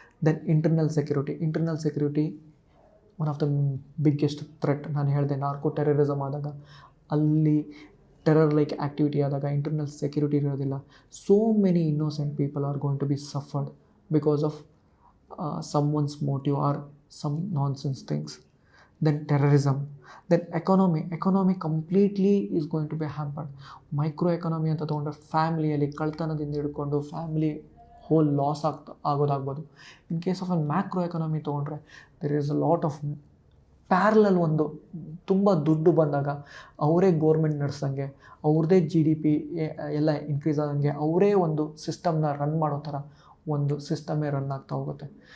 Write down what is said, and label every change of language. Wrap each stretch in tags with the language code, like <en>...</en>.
<en>Then internal security one of the biggest threat.</en> <kn>ನಾನು ಹೇಳಿದೆ narco terrorism ಆದಾಗ, ಅಲ್ಲಿ ಟೆರರ್ ಲೈಕ್ ಆ್ಯಕ್ಟಿವಿಟಿ ಆದಾಗ ಇಂಟರ್ನಲ್ ಸೆಕ್ಯೂರಿಟಿ ಇರೋದಿಲ್ಲ.</kn> <en>So many innocent people are going to be suffered because of someone's motive or some nonsense things. Then terrorism. Then economy completely is going to be hampered.</en> <kn>Micro economy ಅಂತ ತೊಗೊಂಡ್ರೆ ಫ್ಯಾಮಿಲಿಯಲ್ಲಿ ಕಳ್ತನದಿಂದ ಹಿಡ್ಕೊಂಡು family hole loss ಆಗೋದಾಗ್ಬೋದು.</kn> <en>In case of an macro economy ತೊಗೊಂಡ್ರೆ there is a lot of parallel.</en> <kn>ಒಂದು ತುಂಬ ದುಡ್ಡು ಬಂದಾಗ ಅವರೇ ಗೋರ್ಮೆಂಟ್ ನಡೆಸಂಗೆ, ಅವ್ರದ್ದೇ GDP ಎಲ್ಲ ಇನ್ಕ್ರೀಸ್ ಆದಂಗೆ, ಅವರೇ ಒಂದು ಸಿಸ್ಟಮ್ನ ರನ್ ಮಾಡೋ ಥರ ಒಂದು ಸಿಸ್ಟಮೇ ರನ್ ಆಗ್ತಾ ಹೋಗುತ್ತೆ.</kn>